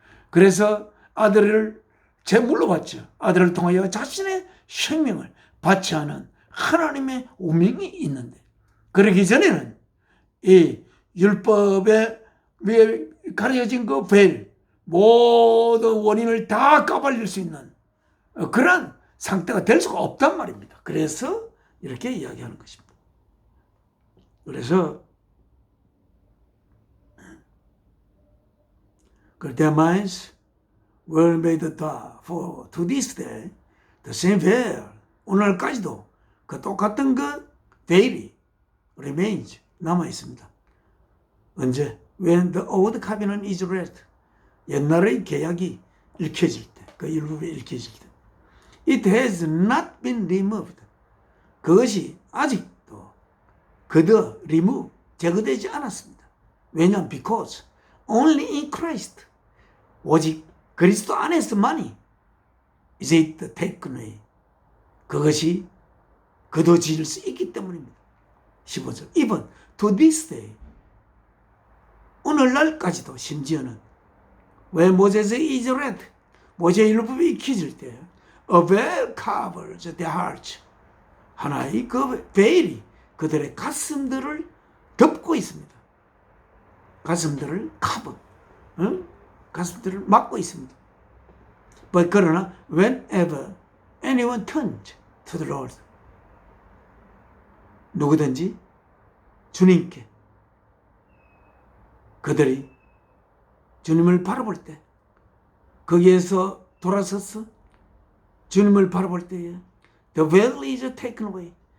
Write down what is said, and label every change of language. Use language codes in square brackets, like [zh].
[ko] 그래서 아들을 제물로 바쳐 아들을 통하여 자신의 생명을 바치 하는 하나님의 운명이 있는데, 그러기 전에는 이 율법에 위에 가려진 그 베일, 모든 원인을 다 까발릴 수 있는 그런 상태가 될 수가 없단 말입니다. 그래서 이렇게 이야기하는 것입니다. 그래서 [en] their minds were made for to this day the same veil. [ko] 오늘까지도 그 똑같은 그 veil이 remains 남아 있습니다. 언제? [en] When the old covenant is read. [ko] 옛날의 계약이 읽혀질 때, 그 율법이 읽혀질 때, [en] it has not been removed. [ko] 그것이 아직도 그저 remove, 제거되지 않았습니다. 왜냐하면 [en] because only in Christ, [ko] 오직 그리스도 안에서만이 [en] is it taken away. [ko] 그것이 거둬질 수 있기 때문입니다. 15절. [en] Even to this day, [ko] 오늘날까지도 심지어는 [en] when Moses is read, [ko] 모세의 율법이 익혀질 때 [en] a veil covers their hearts. [ko] 하나의 그 베일이 그들의 가슴들을 덮고 있습니다. 가슴들을 cover, 가슴들을 막고 있습니다. [en] But [ko] 그러나 [en] whenever anyone turned to the Lord, [ko] 누구든지 주님께 그들이 주님을 바라볼 때, 거기에서 돌아서서 주님을 바라볼 때에 [en] the veil is taken away.